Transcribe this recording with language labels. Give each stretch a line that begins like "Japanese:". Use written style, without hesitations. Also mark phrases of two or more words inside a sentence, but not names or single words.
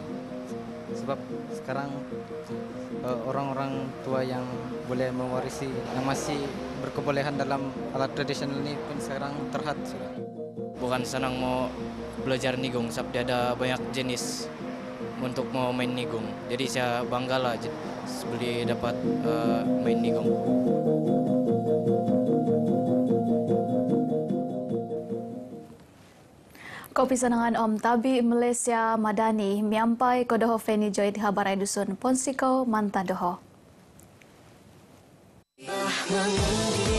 Malay: Sebab sekarang orang-orang tua yang boleh mewarisi, yang masih berkebolehan dalam alat tradisional ini pun sekarang terhad sudah. Bukan senang mau belajar nigong, sebab dia ada banyak jenis untuk mau main nigong. Jadi saya bangga lah boleh dapat main nigong.
Central Dusun: Kopi senangan Om Tabi Malaysia Madani miampai kodoho Feni Joid Habarai Dusun Ponsiko Mantadoho.